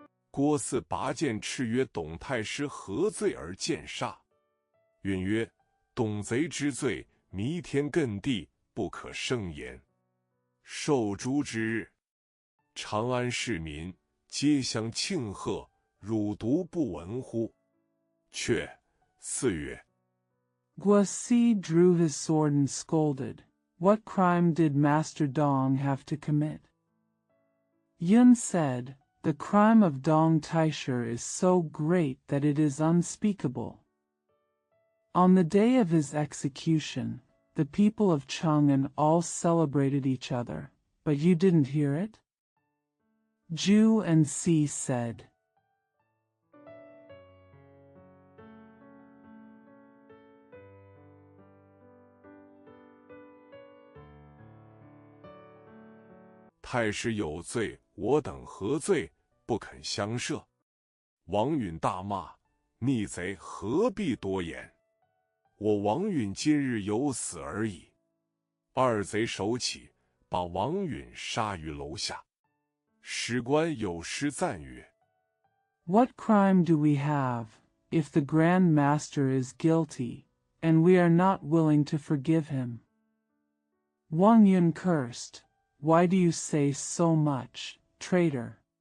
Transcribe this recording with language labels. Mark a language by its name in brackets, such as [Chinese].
[Chinese] 郭汜拔剑叱曰：“董太师何罪而剑杀？” 允曰：“董贼之罪，弥天亘地，不可胜言。” 受诛之日，长安市民皆相庆贺，汝独不闻乎？却4曰 [English] Guasi drew his sword and scolded, "What crime did Master Dong have to commit?" Yun said, "The crime of Dong Taisher is so great that it is unspeakable." On the day of his execution, the people of Chang'an all celebrated each other, but you didn't hear it? Ju and Si said. [Chinese] "太师有罪，我等何罪？不肯相赦。” 王允大骂：“逆贼何必多言？我王允今日有死而已。” 二贼手起，把王允杀于楼下。史官有诗赞曰： [English] What crime do we have, if the Grand Master is guilty, and we are not willing to forgive him? Wang Yun cursed, "Why do you say so much, traitor?